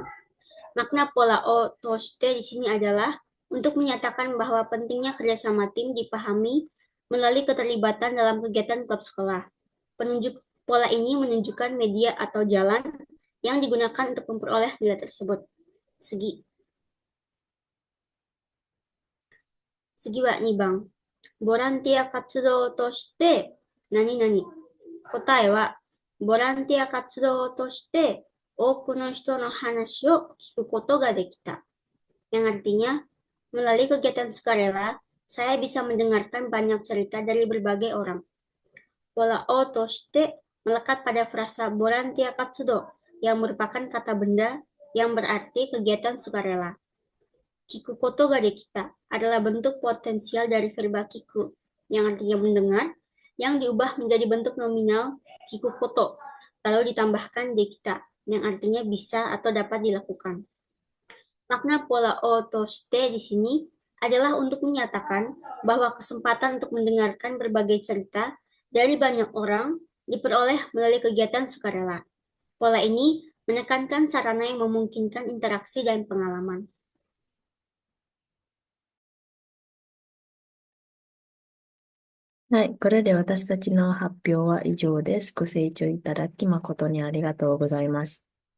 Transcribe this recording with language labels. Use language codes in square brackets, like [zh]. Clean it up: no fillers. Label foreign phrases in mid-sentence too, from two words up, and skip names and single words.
[id] Makna pola [ja] を通して [id] di sini adalah untuk menyatakan bahwa pentingnya kerjasama tim dipahami melalui keterlibatan dalam kegiatan klub sekolah. Penunjuk pola ini menunjukkan media atau jalan yang digunakan untuk memperoleh nilai tersebut. Segi. Segi wa 2 番. [ja] ボランティア活動として何々。答えは、ボランティア活動として多くの人の話を聞くことができた. [id] Yang artinya, melalui kegiatan sukarela, saya bisa mendengarkan banyak cerita dari berbagai orang. Pola [ja] を通して [id] melekat pada frasa [ja] ボランティア活動 [id] yang merupakan kata benda yang berarti kegiatan sukarela. [ja] 聞くことができた [id] adalah bentuk potensial dari verba kiku yang artinya mendengar yang diubah menjadi bentuk nominal [ja] 聞くこと [id] lalu ditambahkan dekita yang artinya bisa atau dapat dilakukan. Makna pola [ja] を通して [id] di sini adalah untuk menyatakan bahwa kesempatan untuk mendengarkan berbagai cerita dari banyak orang diperoleh melalui kegiatan sukarela. Pola ini menekankan sarana yang memungkinkan interaksi dan pengalaman. [ja] はい、これで私たちの発表は以上です。ご清聴いただき誠にありがとうございます。